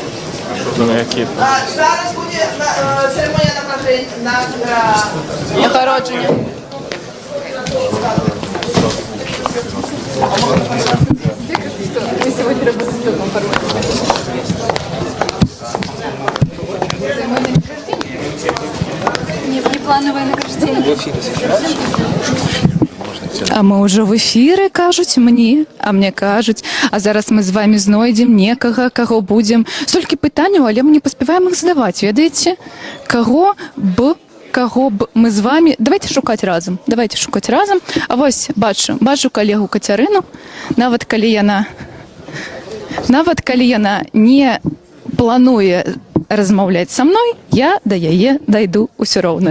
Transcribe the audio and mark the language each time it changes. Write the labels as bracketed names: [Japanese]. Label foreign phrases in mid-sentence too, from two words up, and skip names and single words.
[Ukrainian] Зараз буде церемонія нагородження. [Russian] Мы сегодня работаем в таком формате. Нет, не плановое награждение. [Belarusian] А мы уже в эфіры, кажуць мне, а мне кажуць, а зараз мы з вами знойдзем некага, каго будзем. Столькі пытанняў, але мы не паспяваем іх задаваць, ведаеце? Каго б мы з вами... Давайте шукаць разам. А вось бачу калегу Кацярыну, нават калі яна не плануе размаўляць са мной, я да яе дайду ўсё роўна.